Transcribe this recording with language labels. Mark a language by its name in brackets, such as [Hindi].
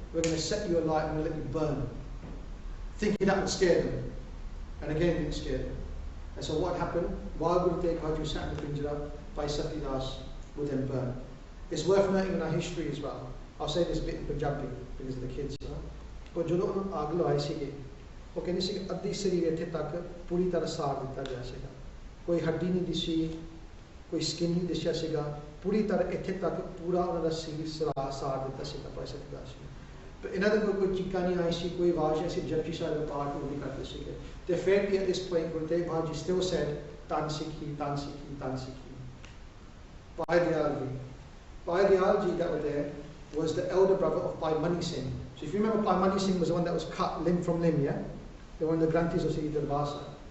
[English] We're going to set you alight and we'll let you burn. Thinking that would scare them. And again, it didn't scare them. And so what happened? While Guru Tegh Bahadurji sat in the Pinjara, Bhai Satidas would then burn. It's worth noting in our history as well. I'll say this a bit in Punjabi because of the kids. [Punjabi] But ਜਦੋਂ ਉਹਨੂੰ ਅੱਗ ਲਵਾਈ ਸੀਗੀ ਉਹ ਕਹਿੰਦੇ ਸੀ ਅੱਧੀ ਸਰੀਰ ਇੱਥੇ ਤੱਕ ਪੂਰੀ ਤਰ੍ਹਾਂ ਸਾੜ ਦਿੱਤਾ ਗਿਆ ਸੀਗਾ ਕੋਈ ਹੱਡੀ ਨਹੀਂ ਦਿਸੀ ਕੋਈ ਸਕਿਨ ਨਹੀਂ ਦਿਸਿਆ ਸੀਗਾ ਪੂਰੀ ਤਰ੍ਹਾਂ ਇੱਥੇ ਤੱਕ ਪੂਰਾ ਉਹਨਾਂ ਦਾ ਸਰੀਰ ਸਾੜ ਦਿੱਤਾ ਸੀਗਾ ਭਾਈ ਸਤਿਦਾਸ ਜੀ but ਇਹਨਾਂ ਦੇ ਕੋਈ ਚੀਕਾਂ ਨਹੀਂ ਆਈ ਸੀ ਕੋਈ ਆਵਾਜ਼ ਨਹੀਂ ਸੀ ਜਪਜੀ ਸਾਹਿਬ ਦਾ ਪਾਠ ਉਹ ਵੀ ਕਰਦੇ ਸੀਗੇ ਤੇ ਫਿਰ ਵੀ [English] at this point Guru Tegh Bahadurji still said [Punjabi] Tan Sikhi, Tan Sikhi, Tan Sikhi. [English] Bhai Dayal Ji that were there was the elder brother of Bhai Mani Singh. So if you remember, Bhai Mani Singh was the one that was cut limb from limb, yeah? They were in the Granthis of Sri Darbasa.